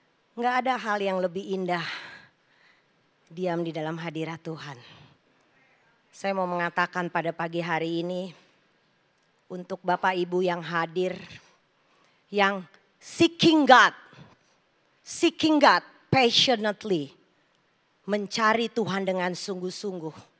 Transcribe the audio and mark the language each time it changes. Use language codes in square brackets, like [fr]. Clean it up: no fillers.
[id] Nggak ada hal yang lebih indah. Diam di dalam hadirat Tuhan. Saya mau mengatakan pada pagi hari ini. Untuk Bapak Ibu yang hadir. Yang [en] seeking God. Seeking God passionately. [id] Mencari Tuhan dengan sungguh-sungguh.